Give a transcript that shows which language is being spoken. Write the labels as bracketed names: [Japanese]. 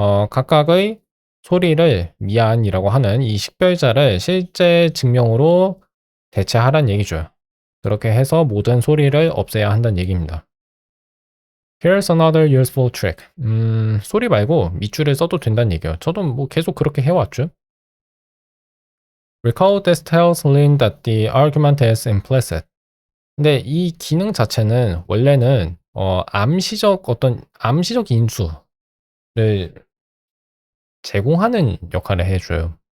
[Korean] 각각의 소리를 미안이라고 하는 이 식별자를 실제 증명으로 대체하란 얘기죠. 그렇게 해서 모든 소리를 없애야 한다는 얘기입니다. [English] Here's another useful trick. [Korean] 소리 말고 밑줄을 써도 된다는 얘기예요. 저도 뭐 계속 그렇게 해왔죠. [English] Recall this tells Lin that the argument is implicit. [Korean] 근데 이 기능 자체는 원래는 암시적 인수를 제공하는 역할을 해줘요.